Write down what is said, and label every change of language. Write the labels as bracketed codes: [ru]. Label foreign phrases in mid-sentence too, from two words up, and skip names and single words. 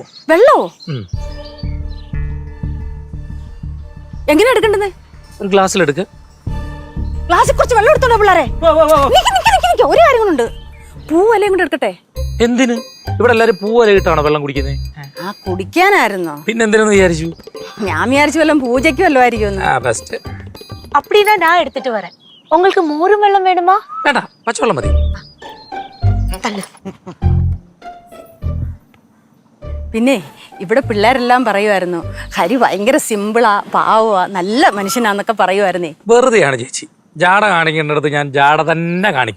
[ml] വെള്ളോ? എങ്ങനെ എടുക്കണ്ടെന്ന്? ഒരു ഗ്ലാസ്സിലെടുക്ക്. ഗ്ലാസ്സിൽ കുറച്ച് വെള്ളം എടുത്തോണ്ടോ പിള്ളേരെ? ഒരു കാര്യങ്ങളുണ്ട്. പൂവലയും കൊണ്ട് എടുക്കട്ടെ. എന്തിന്? ഇവിടെ എല്ലാരും പൂവല ഇട്ടാണോ വെള്ളം കുടിക്കുന്നത്? ആ കുടിക്കാനായിരുന്നോ? പിന്നെ എന്തിനെന്ന് വിചാരിച്ചു? ഞാൻ വിചാരിച്ചു വല്ലതും പൂജയ്ക്ക് വല്ലതും ആയിരിക്കും. [ta] அப்படின்னா நான் எடுத்துட்டு வரேன். உங்களுக்கு மோரும் வெள்ளம் வேணுமா? [ml] വേണ്ട, പച്ചവെള്ളം മതി. പിന്നെ ഇവിടെ പിള്ളേരെല്ലാം പറയുമായിരുന്നു ഹരി ഭയങ്കര സിമ്പിളാ, പാവാ, നല്ല മനുഷ്യനാന്നൊക്കെ പറയുമായിരുന്നേ. വെറുതെയാണ് ചേച്ചി. ജാട കാണിക്കേണ്ടടുത്ത് ഞാൻ ജാട തന്നെ കാണിക്കും.